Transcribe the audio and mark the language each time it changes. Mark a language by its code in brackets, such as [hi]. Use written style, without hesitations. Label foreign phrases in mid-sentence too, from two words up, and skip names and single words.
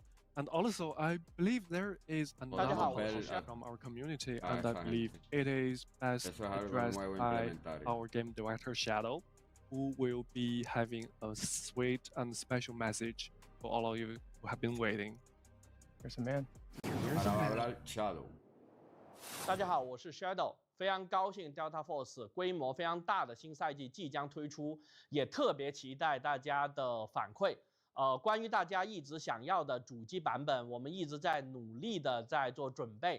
[en] And also, I believe there is another question from our community, and I believe it is best addressed by our game director Shadow, who will be having a sweet and special message for all of you who have been waiting. Here's a man. [es] Ahora va a hablar Shadow. [zh] 大家好，我是 Shadow， 非常高兴 Delta Force 规模非常大的新赛季即将推出，也特别期待大家的反馈。关于大家一直想要的主机版本，我们一直在努力的在做准备。